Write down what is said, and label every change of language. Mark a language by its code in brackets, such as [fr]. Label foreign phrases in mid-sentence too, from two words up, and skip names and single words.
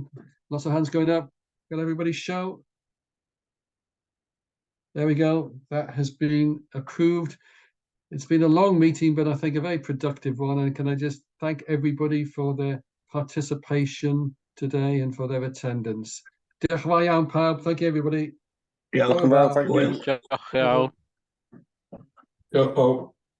[en] Lots of hands going up. Got everybody show? There we go. That has been approved. It's been a long meeting, but I think a very productive one. And can I just thank everybody for their participation today and for their attendance. [cy] Diolch yn fawr iawn, pawb. [en] Thank you, everybody. [cy] Diolch yn fawr. [en] Thank you. [cy] Diolch iawn. Diolch, Paul.